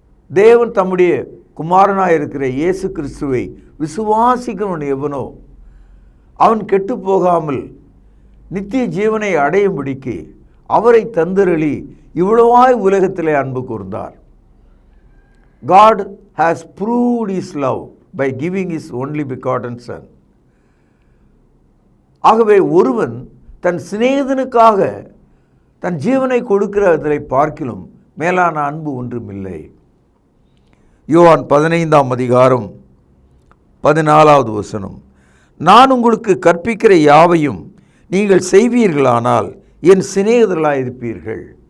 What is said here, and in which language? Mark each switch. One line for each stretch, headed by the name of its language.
Tamil: தேவன் தம்முடைய குமாரனாக இருக்கிற இயேசு கிறிஸ்துவை விசுவாசிக்கிறவன் எவனோ அவன் கெட்டு போகாமல் நித்திய ஜீவனை அடையும்படிக்கு அவரை தந்தருளி இவ்வளவாய் உலகத்திலே அன்பு கூர்ந்தார்.
English: God has proved his love by giving his only begotten son.
Tamil: ஆகவே ஒருவன் தன் சிநேகிதனுக்காக தன் ஜீவனை கொடுக்கிறதை பார்க்கிலும் மேலான அன்பு ஒன்றுமில்லை. யோவான் 15ஆம் அதிகாரம் 14வது வசனம், நான் உங்களுக்கு கற்பிக்கிற யாவையும் நீங்கள் செய்வீர்களானால் என் சிநேகிதர்களாக இருப்பீர்கள்.